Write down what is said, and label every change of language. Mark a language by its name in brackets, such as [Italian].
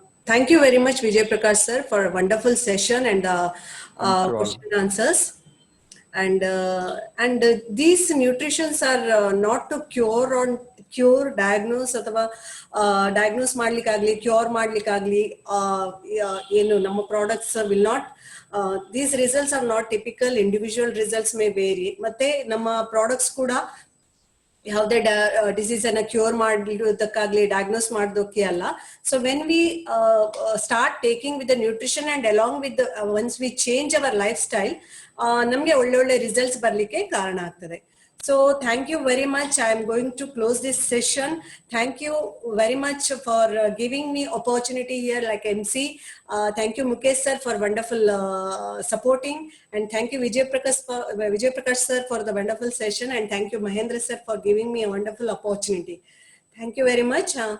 [English] Thank you very much, Vijay Prakash sir, for a wonderful session and question and answers. And these nutritions are not to cure, diagnose [Kannada] ಅಥವಾ diagnose ಮಾಡ್ಲಿಕ್ಕಾಗ್ಲಿ, cure ಮಾಡ್ಲಿಕ್ಕಾಗ್ಲಿ ಏನು ನಮ್ಮ products will not. [English] These results are not typical. Individual results may vary. [Kannada] ಮತ್ತೆ ನಮ್ಮ products ಕೂಡ ಯಾವುದೇ disease ಅನ್ನ cure ಮಾಡೋದಕ್ಕಾಗ್ಲಿ, diagnose ಮಾಡೋದಕ್ಕೆ ಅಲ್ಲ. [English] so when we start taking with the nutrition and along with once we change our life style, [Kannada] ನಮ್ಗೆ ಒಳ್ಳೊಳ್ಳೆ results ಬರ್ಲಿಕ್ಕೆ ಕಾರಣ ಆಗ್ತದೆ. [English] So thank you very much. I am going to close this session. Thank you very much for giving me opportunity here like MC. Thank you Mukesh sir for wonderful supporting, and thank you Vijay Prakash sir for the wonderful session, and thank you Mahendra sir for giving me a wonderful opportunity. Thank you very much.